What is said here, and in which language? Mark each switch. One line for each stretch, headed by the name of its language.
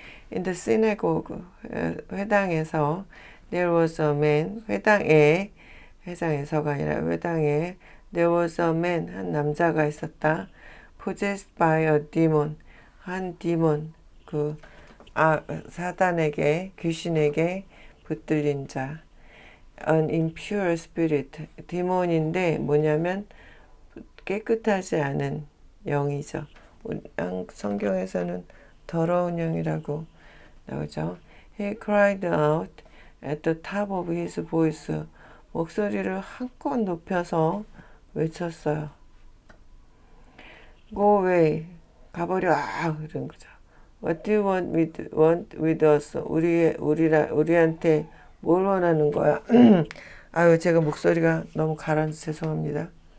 English: In the synagogue, 회당에서 there was a man, 회당에서가 아니라 회당에 there was a man, 한 남자가 있었다.
Korean: possessed by a demon, 한 디몬, 사단에게, 귀신에게 붙들린 자. an impure spirit, 디몬인데 뭐냐면 깨끗하지 않은 영이죠. 성경에서는 더러운 영이라고 나오죠.
English: He cried out at the top of his voice.
Korean: 목소리를 한껏 높여서 외쳤어요.
English: Go away. 가버려. 그런 거죠. What do you want with us?
Korean: 우리한테 뭘 원하는 거야? 아유, 제가 목소리가 너무 가라앉아서 죄송합니다.